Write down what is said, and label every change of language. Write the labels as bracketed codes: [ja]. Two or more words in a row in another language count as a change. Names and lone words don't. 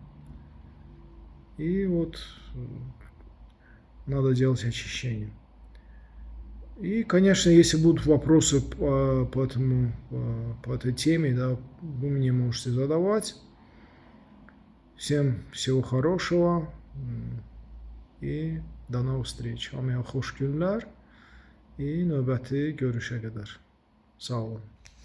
[ru] И вот надо делать очищение. И, конечно, если будут вопросы по этой теме, да, вы мне можете задавать. Всем всего хорошего и до новых встреч. [az] Hamıya xoş günlər. Növbəti görüşə qədər. Sağ olun.